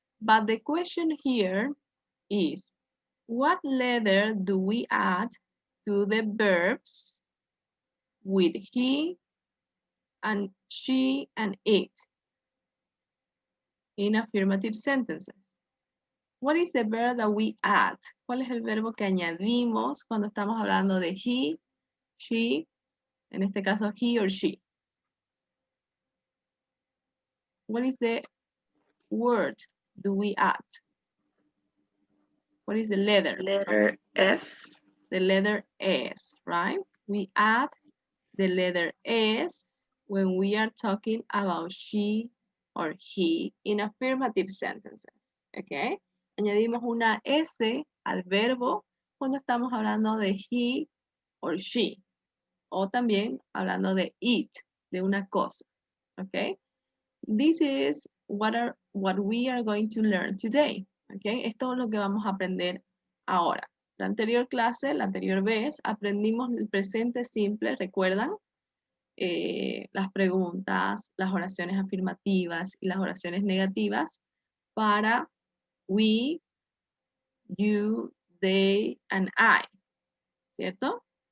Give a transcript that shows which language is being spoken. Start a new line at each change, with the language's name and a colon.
English: But the question here is, what letter do we add to the verbs with he and she and it in affirmative sentences? What is the verb that we add?
Spanish: ¿Cuál es el verbo que añadimos cuando estamos hablando de he, she, en este caso
English: he or she? What is the word do we add? What is the letter? Letter S. The letter S, right? We add the letter S when we are talking about she or he in affirmative sentences, okay?
Spanish: Añadimos una S al verbo cuando estamos hablando de
English: he or she,
Spanish: o también hablando de it, de una cosa, okay?
English: This is what we are going to learn today, okay?
Spanish: Esto es lo que vamos a aprender ahora. La anterior clase, la anterior vez, aprendimos el presente simple, ¿recuerdan? Las preguntas, las oraciones afirmativas y las oraciones negativas para
English: we, you, they, and I,
Spanish: ¿cierto?